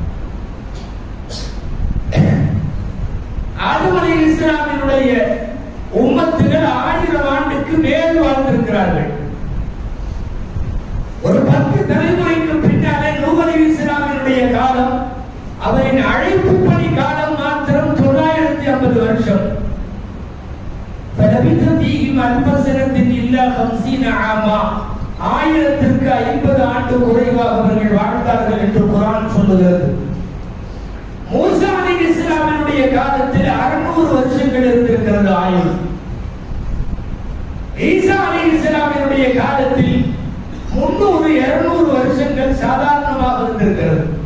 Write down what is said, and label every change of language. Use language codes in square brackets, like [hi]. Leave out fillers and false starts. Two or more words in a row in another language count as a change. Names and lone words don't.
[ta] ஆதம் அலைஹிஸ்ஸலாமினுடைய உம்மத்துகள் 1000 ஆண்டுக்கு மேல் வாழ்ந்திருக்கிறார்கள். ஒரு 10 தலைமுறைக்கு பின்னாலே நூஹ் அலைஹிஸ்ஸலாமினுடைய காலம், அவரின் அழைப்பு பணி காலம் மாத்திரம் 950 வருஷம். [ar] فلبث فيهم ألف سنة إلا 50 عاما. [ta] 1050 ஆண்டு குறைவாக அவர்கள் வாழ்ந்தார்கள் என்று குர்ஆன் சொல்லுகிறது. மூசா அலைஹிஸ்ஸலாமினுடைய காலத்தில் 600 வருஷங்கள் இருந்திருக்கிறது ஆயுள். ஈசா அலைஹிஸ்ஸலாமினுடைய காலத்தில் 300-200 வருஷங்கள் சாதாரணமாக இருந்திருக்கிறது.